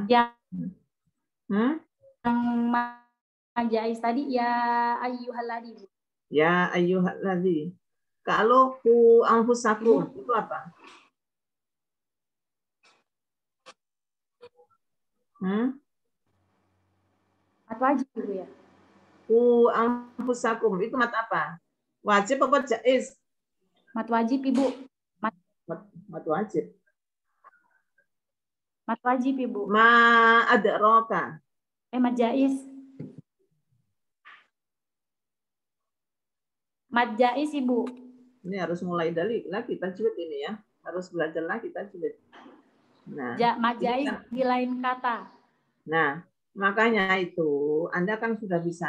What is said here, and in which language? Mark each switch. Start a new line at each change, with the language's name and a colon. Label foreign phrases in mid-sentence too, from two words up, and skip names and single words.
Indonesian: Yang jaiz tadi
Arabic: ya ayyuhalladzina. Ya ayyuhalladzina.
Indonesian: Kalau
Arabic: ku anfusakum
Indonesian: itu apa? Mat wajib, Ibu ya.
Arabic: Ku anfusakum
Indonesian: itu mat apa? Wajib apa jaiz? Mat wajib, Ibu. Mat wajib. Mat wajib, Ibu.
Arabic: Ma adraka.
Indonesian: Mat jaiz. Mat jaiz, Ibu. Ini harus mulai dari lagi tajwid ini ya. Harus belajar lagi tajwid. Nah, mat jaiz di lain kata. Nah, makanya itu Anda kan sudah bisa.